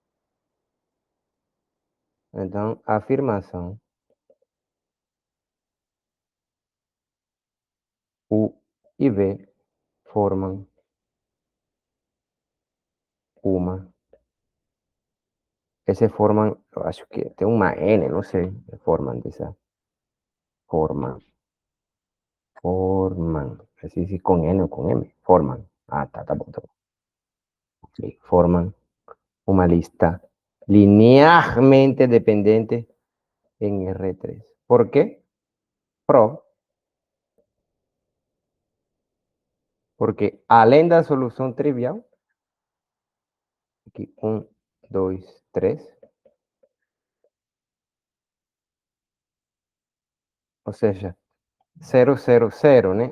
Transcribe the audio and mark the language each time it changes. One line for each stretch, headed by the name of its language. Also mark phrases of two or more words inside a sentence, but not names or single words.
Portuguese: Então, a afirmação U e V formam uma. Esse formam, eu acho que tem uma N, não sei, formam dessa.
Spanish: Forman. Así sí, con N o con M. Forman.
Portuguese: Ah, tá bom, tá bom.
Spanish: Sí, forman
Portuguese: uma lista linearmente dependente
Spanish: en R3. ¿Por qué?
Portuguese: Pro, porque além da solução trivial, aqui 1, 2, 3, ou seja, 0, 0, 0, né?